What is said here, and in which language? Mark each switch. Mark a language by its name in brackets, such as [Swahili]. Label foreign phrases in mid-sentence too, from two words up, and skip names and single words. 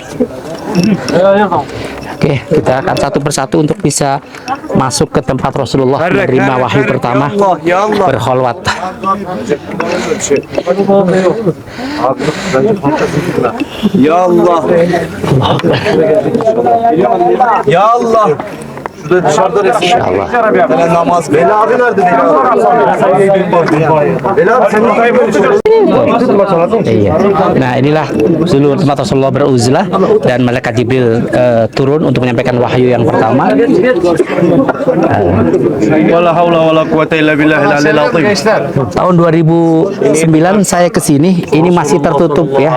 [Indonesian] Oke, kita akan satu persatu untuk bisa masuk ke tempat Rasulullah menerima wahyu pertama berkholwat. [Arabic] يا الله. يا الله. [Turkish] Dışarıda resim. Namaz. Bela abi nerede? Bela abi senin kaybın. [Indonesian] Itu tempat sholatnya. Iya. Nah, inilah dulu tempat Rasulullah beruzlah dan malaikat Jibril turun untuk menyampaikan wahyu yang pertama. [Arabic] ولا حول ولا قوة إلا بالله العلي العظيم. [Indonesian] Tahun 2009 saya ke sini, ini masih tertutup ya.